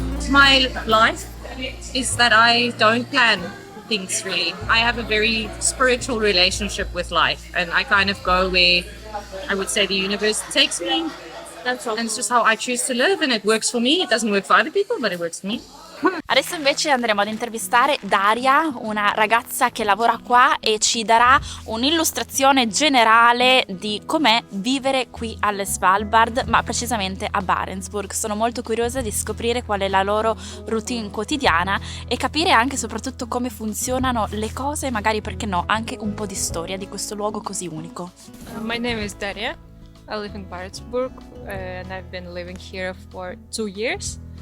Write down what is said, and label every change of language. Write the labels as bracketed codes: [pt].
[en] My life is that I don't plan things really. I have a very spiritual relationship with life, and I kind of go where I would say the universe takes me. That's all. And it's just how I choose to live, and it works for me. It doesn't work for other people, but it works for me. [it] Adesso invece andremo ad intervistare Daria, una ragazza che lavora qua e ci darà un'illustrazione generale di com'è vivere qui alle Svalbard, ma precisamente a Barentsburg. Sono molto curiosa di scoprire qual è la loro routine quotidiana e capire anche e soprattutto come funzionano le cose, magari perché no, anche un po' di storia di questo luogo così unico. [en] My name is Daria. I live in Barentsburg and I've been living here for 2 years.